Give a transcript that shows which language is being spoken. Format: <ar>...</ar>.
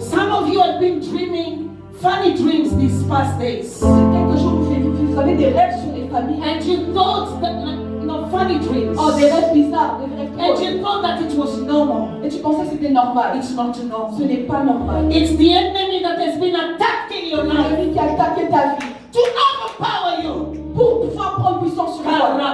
<en>Some of you have been dreaming funny dreams these past days.</en> <fr>Ces quelques jours, vous avez des rêves sur les familles.</fr> <en>And you thought that, funny dreams.</en> <fr>Oh, des rêves bizarres, des rêves</fr> <en>And</en> <fr>drôles.</fr> <en>you thought that it was normal.</en> <fr>Et tu pensais que c'était normal.</fr> <en>It's not</en> <fr>Ce</fr> <en>normal.</en> <fr>n'est pas normal.</fr> <en>It's the enemy that has been attacking your life</en> <fr>L'ennemi qui a attaqué ta vie</fr> <en>to overpower you.</en> <fr>pour pouvoir prendre puissance sur toi.</fr>